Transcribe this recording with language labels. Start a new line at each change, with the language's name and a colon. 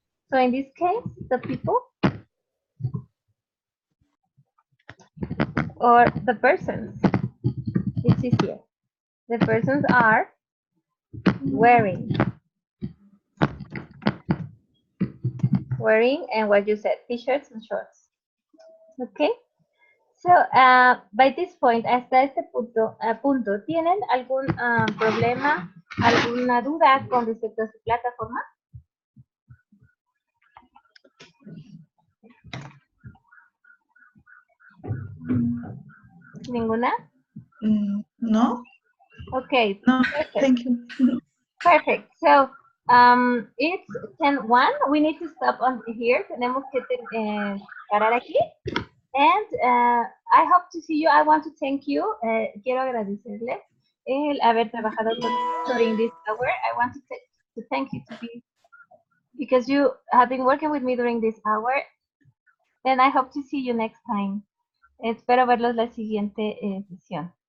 English: So in this case, the people or the persons, it's easier. The persons are wearing, and what you said, t-shirts and shorts. Okay. So, by this point,
Spanish: hasta este punto, ¿tienen algún problema, alguna duda con respecto a su plataforma? ¿Ninguna? No.
English: Okay. No. Perfect. Thank you. Perfect. So, it's 10:01. We need to stop on here.
Spanish: Tenemos que parar aquí.
English: And I hope to see you. I want to thank you.
Spanish: Quiero agradecerle el haber trabajado
English: during this hour. I want to thank you because you have been working with me during this hour. And I hope to see you next time.
Spanish: Espero verlos la siguiente sesión.